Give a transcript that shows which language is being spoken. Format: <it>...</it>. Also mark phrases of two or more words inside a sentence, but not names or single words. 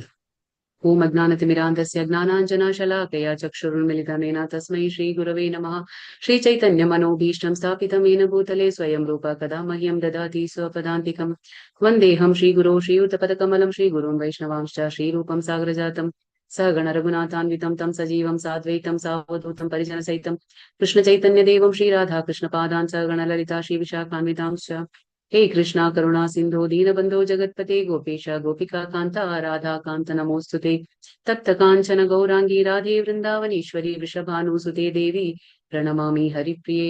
<sa>ഓം അജ്ഞാനതിമിരാന്തസ്യ ജ്ഞാനാഞ്ജനശലാകയാ ചക്ഷുരുന്മിലിതമേന തസ്മൈ ശ്രീ ഗുരവേ നമഃ. ശ്രീ ചൈതന്യ മനോഭീഷ്ടം സ്ഥാപിതമേന ഭൂതലേ സ്വയം രൂപ കഥാ മഹ്യം ദദാതി സ്വപദാന്തികം. വന്ദേഹം ശ്രീഗുരോ ശ്രീയുതപദകമലം ശ്രീഗുരുन् വൈഷ്ണവാംശ്ച ശ്രീരൂപം സാഗരജാതം സഗണ രഘുനാഥാन्वितं तं सजीवं साद्वैतं सावधूतं परिजनसहितं कृष्ण चैतन्य देवं श्री राधा कृष्ण पादान् सगण ललिता श्री विशाखान्वितांश्च. हे कृष्णा करुणा सिंधु दीनबंधो जगत्पते गोपेश गोपिका कांता राधा कांत नमोस्तुते. तप्त कांचन गौरांगी राधे वृंदावनेश्वरी वृषभानुसुते देवी प्रणमामि हरिप्रिये.</sa>